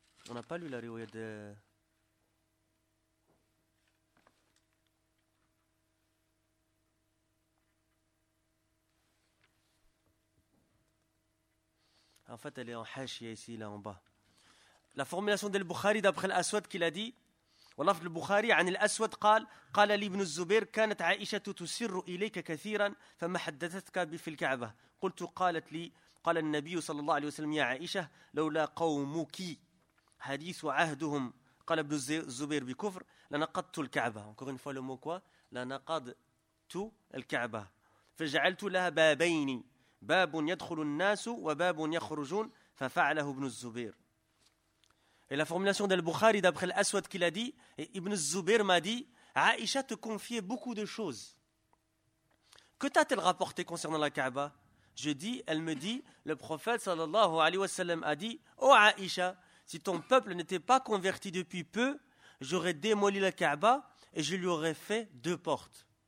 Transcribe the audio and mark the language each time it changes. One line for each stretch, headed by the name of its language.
French: on a pas lu la riwaya de en fait elle est en hachia ici là en bas la formulation de Al-Bukhari d'après l'Aswad qu'il a dit.
Arabic: ولفظ البخاري عن الأسود قال قال لي ابن الزبير كانت عائشة تسر إليك كثيرا فما حدثتك في الكعبة قلت قالت لي قال النبي صلى الله عليه وسلم يا عائشة لولا قومك حديث عهدهم قال ابن الزبير بكفر لنقضت الكعبة
French: encore une fois le mot quoi
Arabic: لنقضت الكعبة فجعلت لها بابين باب يدخل الناس وباب يخرجون ففعله ابن الزبير.
French: Et la formulation d'Al-Bukhari, d'après l'Aswad qu'il a dit, et Ibn Zubayr m'a dit, Aïcha te confiait beaucoup de choses. Que t'a-t-elle rapporté concernant la Kaaba? Je dis, elle me dit, le prophète sallallahu alayhi wa sallam a dit, « Oh Aïcha, si ton peuple n'était pas converti depuis peu, j'aurais démoli la Kaaba et je lui aurais fait deux portes.